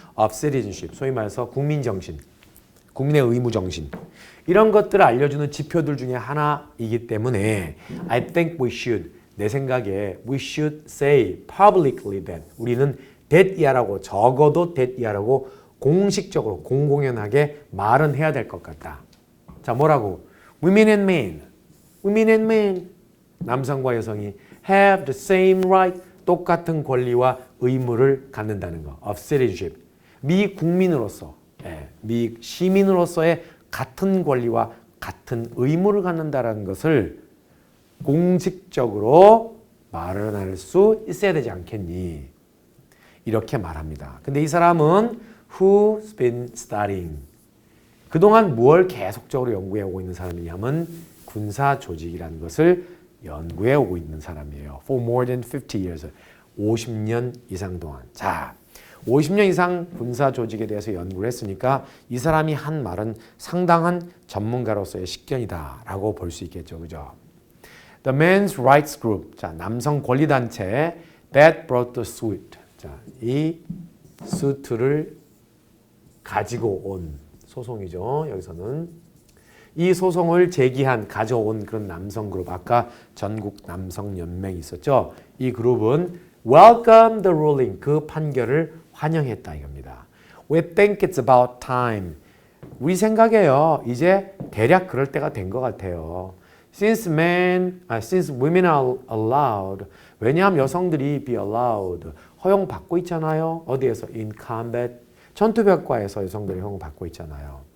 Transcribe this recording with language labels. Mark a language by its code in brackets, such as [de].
[en] of citizenship, [ko] 소위 말해서 국민정신, 국민의 의무정신 이런 것들을 알려주는 지표들 중에 하나이기 때문에 [en] I think we should, [ko] 내 생각에 [en] we should say publicly that, [ko] 우리는 that이야라고, 적어도 that이야라고 공식적으로 공공연하게 말은 해야 될 것 같다. 자, 뭐라고? [en] Women and men, women and men, [ko] 남성과 여성이 [en] have the same right, [ko] 똑같은 권리와 의무를 갖는다는 거. of citizenship, 미 국민으로서, 미 시민으로서의 같은 권리와 같은 의무를 갖는다는 것을 공식적으로 말을 할 수 있어야 되지 않겠니? 이렇게 말합니다. 근데 이 사람은 [en] who's been studying, [ko] 그동안 뭘 계속적으로 연구해 오고 있는 사람이냐면 군사 조직이라는 것을 연구해 오고 있는 사람이에요. [en] For more than 50 years, [ko] 50년 이상 동안. 자, 50년 이상 군사 조직에 대해서 연구를 했으니까 이 사람이 한 말은 상당한 전문가로서의 식견이다라고 볼 수 있겠죠. 그죠? [en] The Men's Rights Group, [ko] 자, 남성 권리단체 [en] that brought the suit. [ko] 자, 이 수트를 가지고 온 소송이죠. 여기서는 이 소송을 제기한, 가져온 그런 남성 그룹, 아까 전국 남성 연맹이 있었죠. 이 그룹은 [en] welcome the ruling, [ko] 그 판결을 환영했다 이겁니다. [en] We think it's about time. [ko] 우리 생각에요. 이제 대략 그럴 때가 된 것 같아요. [en] Since women are allowed, [ko] 왜냐하면 여성들이 [en] be allowed, [ko] 허용받고 있잖아요. 어디에서? [en] In combat, [ko] 전투벽과에서 여성들이 허용받고 있잖아요.